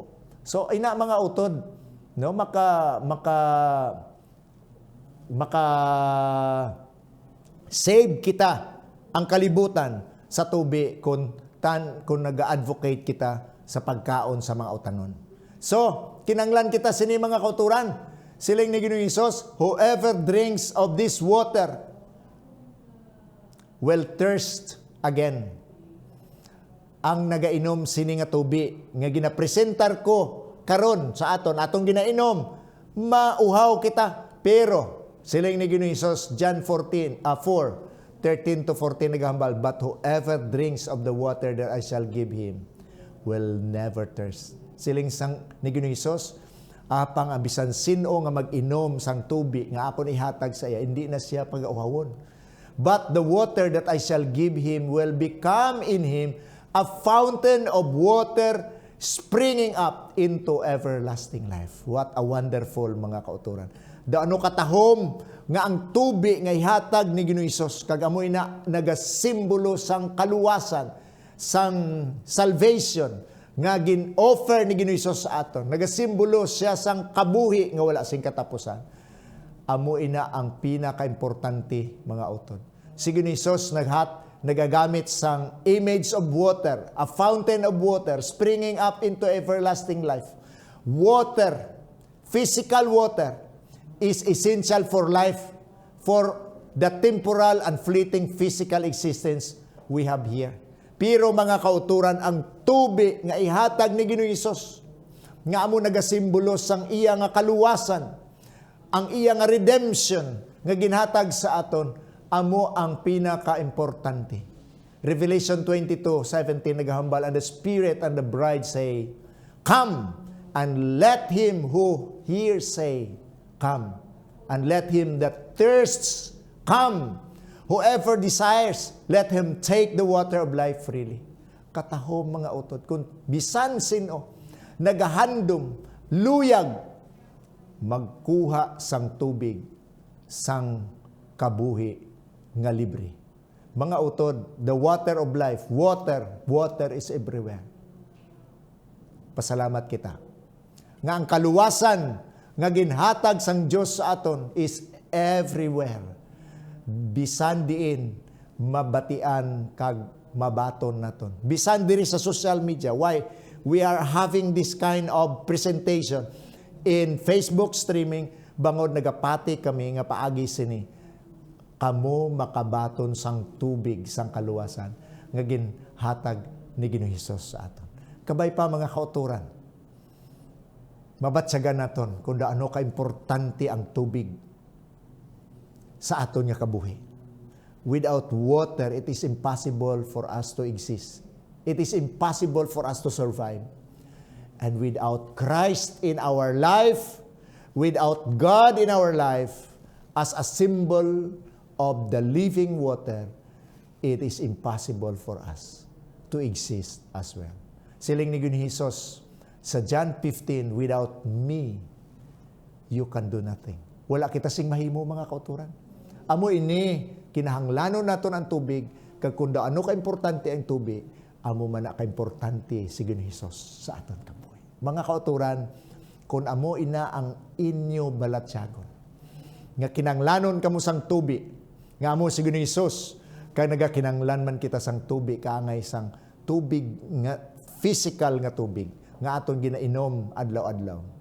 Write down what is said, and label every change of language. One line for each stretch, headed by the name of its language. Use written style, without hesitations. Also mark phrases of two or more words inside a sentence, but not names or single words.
Hiligaynon: So ina mga utod, no, maka save kita ang kalibutan sa tubig kung nag-advocate kita sa pagkaon sa mga utanon. So kinanglan kita sini mga kauturan, siling ni Ginoong Hesus,
English: whoever drinks of this water will thirst again.
Hiligaynon: Ang nagainom sini nga tubig nga ginapresentar ko karon sa atong ginainom, mauhaw kita. Pero siling ni Ginoong Hesus, John 4:13-14 naghambal,
English: but whoever drinks of the water that I shall give him will never thirst.
Hiligaynon: Siling sang ni Ginoong Hesus, apang abisan sino nga mag-inom sang tubig nga apon ihatag sa iya, hindi na siya pag-auhawon.
English: but the water that I shall give him will become in him a fountain of water springing up into everlasting life. What a wonderful
Hiligaynon: mga kauturan. Daano katahom nga ang tubi nga ihatag ni Ginoong Hesus kag amoy na nagasimbolo sang kaluwasan, sang salvation nga gin-offer ni Ginoong Hesus sa aton. Nagasimbolo siya sang kabuhi nga wala sing katapusan. Amo ina ang pinaka-importante mga utod. Si Ginoong Hesus nagagamit sang
English: image of water, a fountain of water springing up into everlasting life. Water, physical water, is essential for life, for the temporal and fleeting physical existence we have here.
Hiligaynon: Pero mga kauturan, ang tubig nga ihatag ni Ginoong Hesus, nga amo nagasimbolo sang iya nga kaluwasan, ang iya nga redemption, nga ginhatag sa aton, amo ang pinaka-importante. Revelation 22:17 naghahambal,
English: and the Spirit and the bride say, "Come, and let him who hears say, Come, and let him that thirsts come. Whoever desires, let him take the water of life freely."
Hiligaynon: Katahom mga utod, kung bisan sino, nagahandom, luyag, magkuha sang tubig, sang kabuhi nga libre. Mga utod,
English: the water of life, water is everywhere.
Hiligaynon: Pasalamat kita. Nga ang kaluwasan nga ginhatag sang Dios sa aton
English: is everywhere.
Hiligaynon: Bisan diin mabatian kag mabaton naton. Bisan diri sa social media. Why?
English: We are having this kind of presentation in Facebook streaming.
Hiligaynon: Bangod nagapati kami nga paagi sini. Kamo makabaton sang tubig, sang kaluwasan nga ginhatag ni Ginoong Hesus sa aton. Kabay pa mga kauturan, mabatsagan naton kung daano ka-importante ang tubig sa aton nga kabuhi.
English: Without water, it is impossible for us to exist. It is impossible for us to survive. And without Christ in our life, without God in our life, as a symbol of the living water, it is impossible for us to exist as well.
Hiligaynon: Siling ni Ginoong Hesus sa John 15,
English: "Without me, you can do nothing."
Hiligaynon: Wala kita sing mahimo mga kauturan. Amo ini, kinahanglanon naton ang tubig, kag kung daano ka-importante ang tubig, amo man na ka-importante si Ginoong Hesus sa aton kabuhi. Mga kauturan, kung amo ina ang inyo balatyagon, nga kinanglanon kamo sang tubig, nga amo si Ginoong Hesus, kag nagakinanglan man kita sang tubig, kaangay sang tubig nga physical nga tubig, nga aton ginainom adlaw-adlaw.